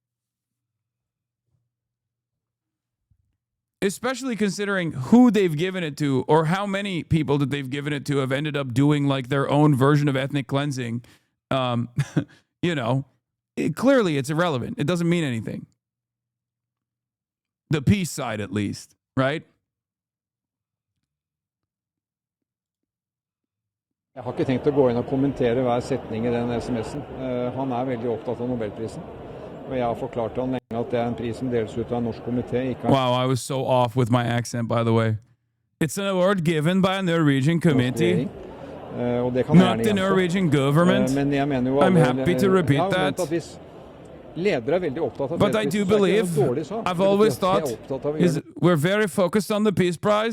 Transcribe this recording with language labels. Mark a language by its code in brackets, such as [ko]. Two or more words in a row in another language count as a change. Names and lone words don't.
[en] Especially considering who they've given it to or how many people that they've given it to have ended up doing like their own version of ethnic cleansing. You know, clearly it's irrelevant. It doesn't mean anything. The peace side, at least, right? [no] Jeg har ikke tenkt å gå inn og kommentere hver setning I den SMS-en. Han veldig opptatt av Nobelprisen. Og jeg har forklart han lenge at det en pris som deles ut av en norsk komité. [en] Wow, I was so off with my accent, by the way. It's an award given by a Norwegian committee. Not the Norwegian government. I'm happy to repeat that. But I do believe, I've always thought, we're very focused on the Peace Prize.